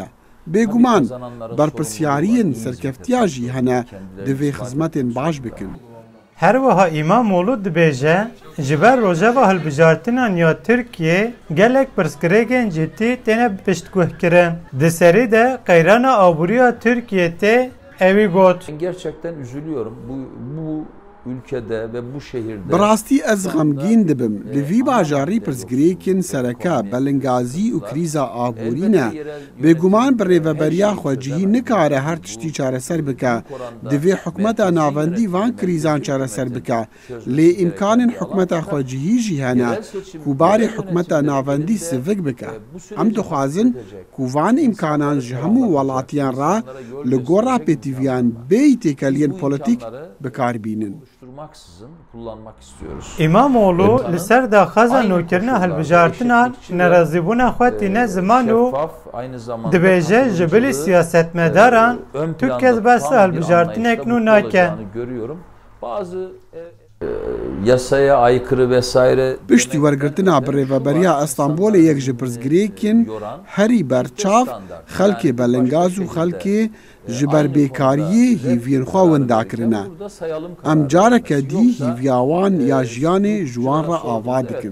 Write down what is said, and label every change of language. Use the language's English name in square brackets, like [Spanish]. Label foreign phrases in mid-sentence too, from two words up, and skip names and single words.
[Kurdish] Bêguman berpirsyariyên serkeftiya jî hene divê xizmetên baş bikin. Her wiha İmamoğlu dibêje ji ber rojeva hilbijartinan ya Tirkiye gelek pirsgirêkên cidî têne piştguhkirin. Di serî de qeyrana aboriya Tirkiye tê evî got. [Turkish] Gerçekten üzülüyorum bu ülkede ve bu şehirde. [Kurdish] Bi rastî ez xemgîn dibim. Li vî bajarî pirsgirêkên sereke, belingazî û krîza aborî ne. Bêguman bi rêveberiya xwecihî nikare her tiştî çareser bike. Divê hikûmeta navendî van krîzan çareser bike. Lê îmkanên hikûmeta xwecihî jî hene ku barê hikûmeta navendî sivik bike. Em dixwazin ku van îmkanan ji hemû welatiyan re li gora pêtiviyan bêyî têkeliyên polîtîk bikarbînin. [Turkish] Kullanmak istiyoruz. [Kurdish] İmamoğlu li ser daxwaza nûkirina hilbijartinan nerazîbûna xwe tîne ziman û dibêje ji bilî siyasetmedaran tu kes behsa hilbijartinek nû nake. [Turkish] Bazı yasaya aykırı vesaire [Kurdish] piştî wergirtina bi rêveberiya Îstanbolê yek ji pirsgirêkên herî berçav xelkê belingaz û xelkê ji ber bêkariyê hîviyên xwe winda kirine. Em careke dî hîviya wan ya jiyanê ji wan re ava dikin.